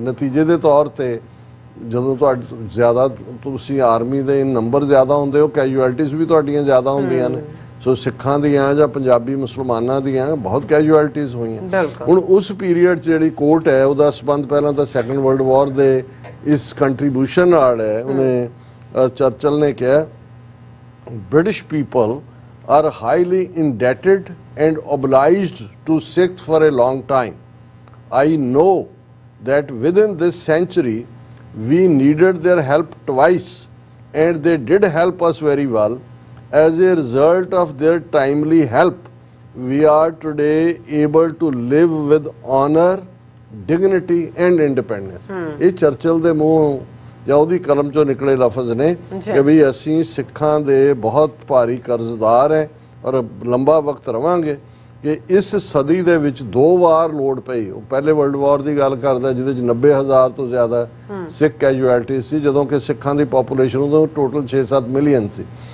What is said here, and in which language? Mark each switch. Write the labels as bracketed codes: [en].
[pa] ਨਤੀਜੇ ਦੇ ਤੌਰ ਤੇ ਜਦੋਂ ਤੁਹਾਡੇ ਜ਼ਿਆਦਾ ਤੁਸੀਂ ਆਰਮੀ ਦੇ ਨੰਬਰ ਜ਼ਿਆਦਾ ਹੁੰਦੇ ਹੋ, ਕੈਜੂਅਲਟੀਜ਼ ਵੀ ਤੁਹਾਡੀਆਂ ਜ਼ਿਆਦਾ ਹੁੰਦੀਆਂ ਨੇ। ਸੋ ਸਿੱਖਾਂ ਦੀਆਂ ਜਾਂ ਪੰਜਾਬੀ ਮੁਸਲਮਾਨਾਂ ਦੀਆਂ ਬਹੁਤ ਕੈਜੂਅਲਟੀਜ਼ ਹੋਈਆਂ। ਹੁਣ ਉਸ ਪੀਰੀਅਡ 'ਚ ਜਿਹੜੀ ਕੋਰਟ ਹੈ ਉਹਦਾ ਸੰਬੰਧ ਪਹਿਲਾਂ ਤਾਂ ਸੈਕੰਡ ਵਰਲਡ ਵਾਰ ਦੇ ਇਸ ਕੰਟਰੀਬਿਊਸ਼ਨ ਨਾਲ ਹੈ। ਉਹਨੇ ਚਰਚਲ ਨੇ ਕਿਹਾ [en] British people are highly indebted and obliged to Sikhs for a long time. I know that within this century we needed their help twice and they did help us very well. As a result of their timely help, we are today able to live with honor, dignity and independence. [pa] ਇਹ ਚਰਚਲ ਦੇ ਮੂੰਹ ਜਾਂ ਉਹਦੀ ਕਲਮ ਚੋਂ ਨਿਕਲੇ ਲਫ਼ਜ਼ ਨੇ ਕਿ ਵੀ ਅਸੀਂ ਸਿੱਖਾਂ ਦੇ ਬਹੁਤ ਭਾਰੀ ਕਰਜ਼ਦਾਰ ਹੈ ਔਰ ਲੰਬਾ ਵਕਤ ਰਵਾਂਗੇ। ਕਿ ਇਸ ਸਦੀ ਦੇ ਵਿੱਚ 2 ਵਾਰ ਲੋੜ ਪਈ। ਉਹ ਪਹਿਲੇ ਵਰਲਡ ਵਾਰ ਦੀ ਗੱਲ ਕਰਦਾ ਜਿਹਦੇ 'ਚ 90,000 ਤੋਂ ਜ਼ਿਆਦਾ ਸਿੱਖ ਕੈਜੂਅਲਟੀ ਸੀ, ਜਦੋਂ ਕਿ ਸਿੱਖਾਂ ਦੀ ਪਾਪੂਲੇਸ਼ਨ ਉਦੋਂ ਟੋਟਲ 6-7 ਮਿਲੀਅਨ ਸੀ।